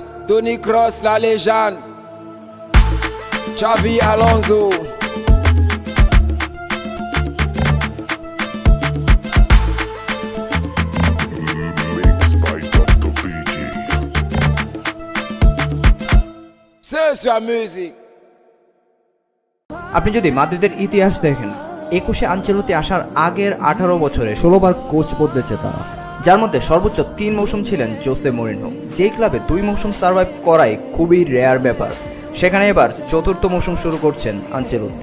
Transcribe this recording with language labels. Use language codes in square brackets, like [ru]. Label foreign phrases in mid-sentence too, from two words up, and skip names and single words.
[fr] Tony Kroos, la légende. Xavi Alonso. C'est la musique. [bn] আপনি যদি মাদ্রিদের ইতিহাস দেখেন, 21-এ আনচেলত্তি আসার আগের 18 বছরে 16 বার কোচ বদলেছে তারা। যার মধ্যে সর্বোচ্চ 3 মৌসুম ছিলেন জোসে মরিনহো। যেই ক্লাবে 2 মৌসুম সার্ভাইভ করাই খুবই রেয়ার ব্যাপার, সেখানে এবার 4র্থ মৌসুম শুরু করছেন আনচেলত্তি।